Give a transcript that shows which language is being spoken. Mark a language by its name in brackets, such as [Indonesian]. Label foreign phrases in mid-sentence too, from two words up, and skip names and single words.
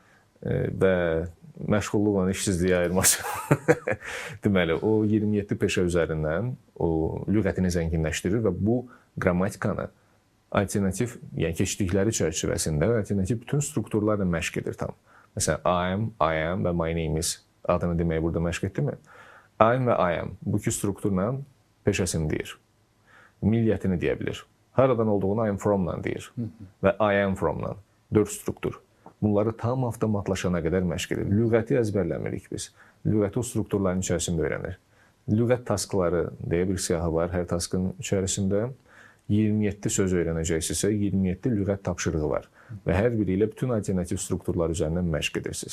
[Azerbaijani] Və məşğulluqla işsizliyə ayırması. Deməli, o 27 peşə üzərindən o lüğətini zənginləşdirir və bu qrammatikanı alternativ, yəni keçdikləri çərçivəsində alternativ bütün strukturlarla məşq edir tam. Məsələn, [English] I am [Azerbaijani] və [English] my name is [Azerbaijani] adını deməyi burada məşq etdimi? [English] I am [Azerbaijani] və [English] I am [Azerbaijani] bu iki strukturla peşəsini deyir. Milliyyətini deyə bilir. Haradan olduğunu [English] I am from-la [Azerbaijani] deyir və [English] I am from-la. [Azerbaijani] 4 struktur. Bunları tam avtomatlaşana qədər məşq edir. Lüğəti əzbərləmirik biz. Lüğəti o strukturların içərisində öyrənir. Lüğət taskları deyə bir siyahı var hər taskın içərisində. 27 söz öyrənəcəksinizsə 27 lüğət tapşırığı var. Və hər biri ilə bütün alternativ strukturlar üzərindən məşq edirsiniz.